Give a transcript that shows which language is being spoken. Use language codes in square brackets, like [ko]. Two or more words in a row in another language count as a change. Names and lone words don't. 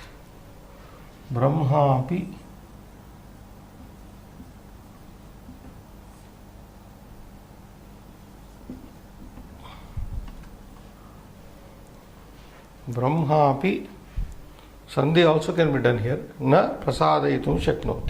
[sa] ब्रह्मापि ब्रह्मापि [en] Sandhi also can be done here. [sa] Na prasadayitum shaknoti.